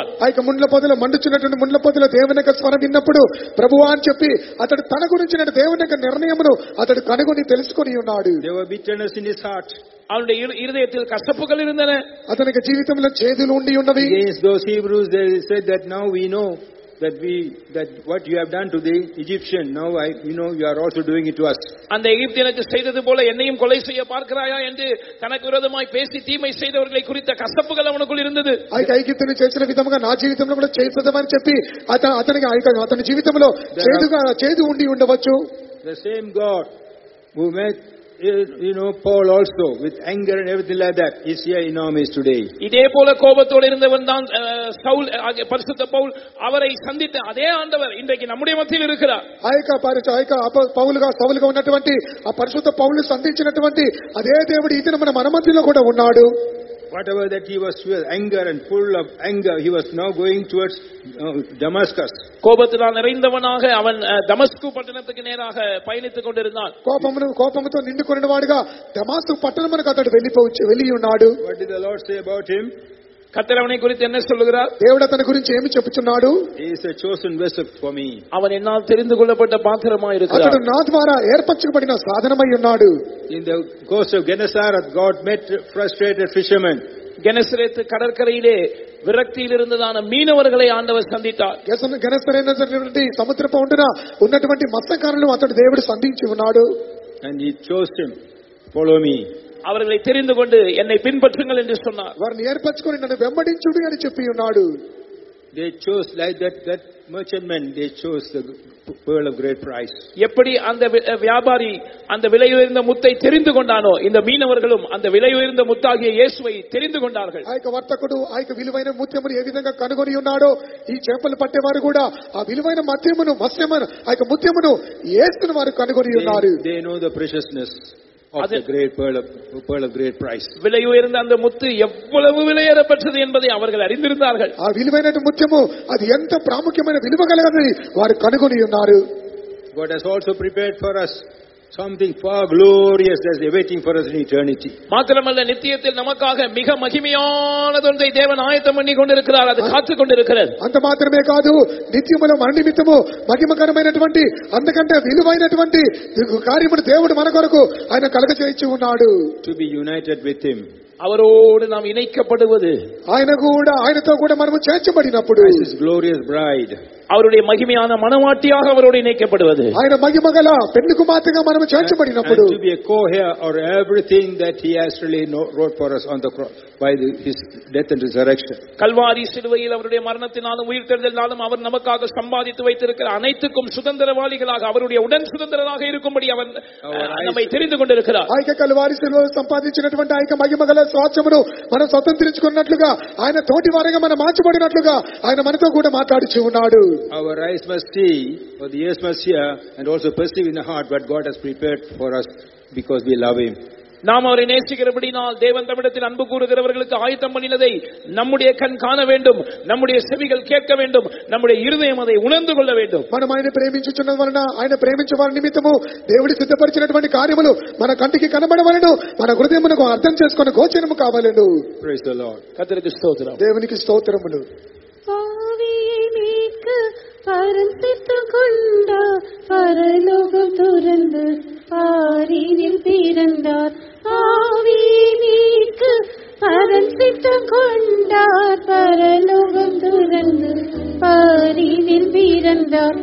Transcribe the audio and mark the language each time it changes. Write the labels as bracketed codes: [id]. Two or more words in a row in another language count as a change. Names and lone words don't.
[te] ఆ యొక్క ముండ్ల పొదలో మండుచున్నటువంటి ముండ్ల పొదలో దేవుని యొక్క స్వరం విన్నప్పుడు ప్రభువా అని చెప్పి అతడు తన గురించిన దేవుని యొక్క నిర్ణయమును అతడు కనుగొని తెలుసుకొని ఉన్నాడు. [en] There were bitterness in his heart. [ta] அவனுடைய இருதயத்தில் கசப்புகள் இருந்தன. [te] అతనికి జీవితంలో చేదులు ఉండి ఉన్నవి. [en] Against those Hebrews they said that now we know that what you have done to the Egyptian, now you are also doing it to us. [ta] அந்த எகிப்தியனுக்கு செய்தது போல என்னையும் கொலை செய்ய பார்க்கிறாயா என்று தனக்கு விரோதமாய் பேசி தீமை செய்தவர்களை குறித்த கசப்புகள் அவனுக்குள் இருந்தது. [te] ఐగుప్తుని చేసిన విధంగా నా జీవితంలో కూడా చేద్దామని చెప్పి అతని జీవితంలో చేదు ఉండి ఉండవచ్చు. [en] The same God who made Paul also with anger and everything like that is here in our midst today. [ta] இதே போல கோபத்தோடு இருந்தவன் தான் சவுல், பரிசுத்த பவுல். அவரை சந்தித்த அதே ஆண்டவர் இன்றைக்கு நம்முடைய மத்தியில் இருக்கிறார். [te] పౌలుగా సౌలుగా ఉన్నటువంటి ఆ పరిశుద్ధ పౌలుని సంధించినటువంటి అదే దేవుడు ఇతను మన మధ్యలో కూడా ఉన్నాడు. [en] Whatever that he was with anger and full of anger, he was now going towards Damascus. [ta] கோபத்தினால் நிறைந்தவனாக அவன் தமஸ்கு பட்டணத்துக்கு நேராக பயணித்துக் கொண்டிருந்தான். [te] కోపముతో నిండుకొనివాడుగా దమస్కు పట్టణమునకు అతడు వెళ్ళి ఉన్నాడు. [en] What did the Lord say about him? [ta] கர்த்தர் அவனை குறித்து என்ன சொல்லுகிறார்? [te] దేవుడు అతని గురించి ఏమి చెప్పుచున్నాడు? [en] He is a chosen vessel for me. [ta] அவன் என்னால் தெரிந்து கொள்ளப்பட்ட பாத்திரமாய் இருக்கிறார். [te] అతడు నా ద్వారా ఏర్పరచబడిన సాధనమై ఉన్నాడు. [en] In the coast of Gennesaret, God met frustrated fishermen. [ta] கெனசரேத் கடற்கரையிலே விரக்தியில் இருந்ததான மீனவர்களை ஆண்டவர் சந்தித்தார். [te] గెనసరేతు సముద్రపు ఒడ్డున ఉన్నటువంటి మత్స్యకారులను అతడు దేవుడు సంధించి ఉన్నాడు. [en] And he chose him, follow me. [ta] அவர்களை தெரிந்து கொண்டு என்னை பின்பற்றுங்கள் என்று சொன்னார். [te] వారిని ఏర్పరచుకొని నన్ను వెంబడించుడి అని చెప్పి ఉన్నాడు. [en] They chose like that merchantmen, they chose the pearl of great price. [ta] எப்படி அந்த வியாபாரி அந்த விலை உயர்ந்த முத்தை தெரிந்து கொண்டானோ, இந்த மீனவர்களும் அந்த விலை உயர்ந்த முத்தாகிய இயேசுவை தெரிந்து கொண்டார்கள். [te] ఆ యొక్క వర్తకుడు ఆ యొక్క విలువైన ముత్యమును ఏ విధంగా కనుగొని ఉన్నాడో, ఈ చేపలు పట్టేవారు కూడా ఆ విలువైన మత్స్యమును ఆ యొక్క ముత్యమును యేసును వారు కనుగొని ఉన్నారు. [en] They know the preciousness of the great pearl of great price. [ta] விலை உயர்ந்த அந்த முத்து எவ்வளவு விலையேறப்பட்டது என்பதை அவர்கள் அறிந்திருந்தார்கள். [te] ఆ విలువైన ముత్యము అది ఎంత ప్రాముఖ్యమైన విలువ గలదని వారు కనుగొని ఉన్నారు. [en] God has also prepared for us something far glorious that's awaiting for us in eternity. [ta] மாத்திரமல்ல, நித்தியத்தில் நமக்காக மிக மகிமையானதொன்றை தேவன் ஆயத்தம் பண்ணி கொண்டிருக்கிறார். அது காத்துக் கொண்டிருக்கிறது. [te] అంత మాత్రమే కాదు, నిత్యములో మన నిమిత్తము మహిమకరమైనటువంటి అంతకంటే విలువైనటువంటి కార్యమును దేవుడు మన కొరకు ఆయన కలగచేయించి ఉన్నాడు. [en] To be united with him. [ta] அவரோடு நாம் இணைக்கப்படுவது, [te] ఆయనతో కూడా మనము చేర్చబడినప్పుడు, [en] his glorious bride, [ta] அவருடைய மகிமையான மணவாட்டியாக அவரோடு இணைக்கப்படுவது, [te] ఆయన మహిమగల పెళ్లి కుమార్తెగా మనము చేర్చబడినప్పుడు, [en] to be a co-heir or everything that he actually wrote for us on the cross by his death and resurrection. [ta] கல்வாரி சிலுவையில் அவருடைய மரணத்தினாலும் உயிர்த்தெழுதலினாலும் அவர் நமக்காக சம்பாதித்து வைத்திருக்கிற அனைத்துக்கும் சுதந்திரவாளிகளாக, அவருடைய உடன் சுதந்திரராக இருக்கும்படி அவர் நம்மை தெரிந்து கொண்டிருக்கிறார். [te] ఆ కల్వారి సిలువలో సంపాదించినటువంటి ఆ మహిమగల స్వాస్థ్యమును మనం స్వతంత్రించుకున్నట్లుగా, ఆయన తోటి వారిగా మనం మార్చబడినట్లుగా ఆయన మనతో కూడా మాట్లాడుచూ ఉన్నాడు. [en] Our eyes must see, or the ears must hear, and also perceive in the heart what God has prepared for us because we love him. [ta] நாம் அவரை நேசிக்கிறபடினால் தேவன் தம்மிடத்தில் அன்பு கூறுகிறவர்களுக்கு ஆயத்தம் பண்ணினதை நம்முடைய கண் காண வேண்டும், நம்முடைய செவிகள் கேட்க வேண்டும், நம்முடைய இருதயம் அதை உணர்ந்து கொள்ள வேண்டும். [te] మనం ఆయన ప్రేమించుచున్న వలన, ఆయన ప్రేమించే వారి నిమిత్తము దేవుడు సిద్ధపరిచినటువంటి కార్యములు మన కంటికి కనబడవలెను, మన హృదయమునకు అర్థం చేసుకుని గోచరము కావాలెను. [en] Praise the Lord. [ta] கர்த்தருக்கு ஸ்தோத்திரம். [te] దేవునికి స్తోత్రములు. [ta] பரந்தித்துக் கொண்டார், பரலோகம் துறந்து பாரினில் பிறந்தார். ஆவியை மீட்க பரந்தித்துக் கொண்டார், பரலோகம் துறந்து பாரினில் பிறந்தார்.